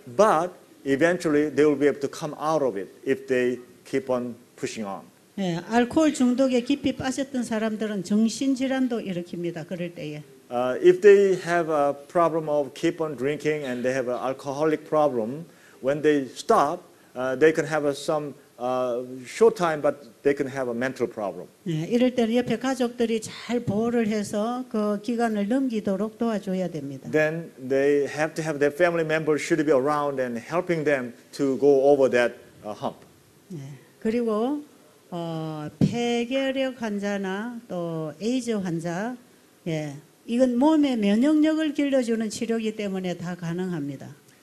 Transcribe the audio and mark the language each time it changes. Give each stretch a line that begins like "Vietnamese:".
English: But eventually they will be able to come out of it if they keep on pushing on.
Korean: 예, 알코올 중독에 깊이 빠졌던 사람들은 정신질환도 일으킵니다. 그럴 때에.
English: If they have a problem of keep on drinking and they have an alcoholic problem, when they stop, they can have some short time, but they can have a mental problem.
Korean: 예, 이럴 때는 옆에 가족들이 잘 보호를 해서 그 기간을 넘기도록 도와줘야 됩니다.
English: Then they have to have their family members should be around and helping them to go over that hump.
Korean: 예, 그리고 폐결핵 환자나 또 에이즈 환자, 예, 이건 몸의 면역력을 길러주는 치료이기 때문에 다 가능합니다.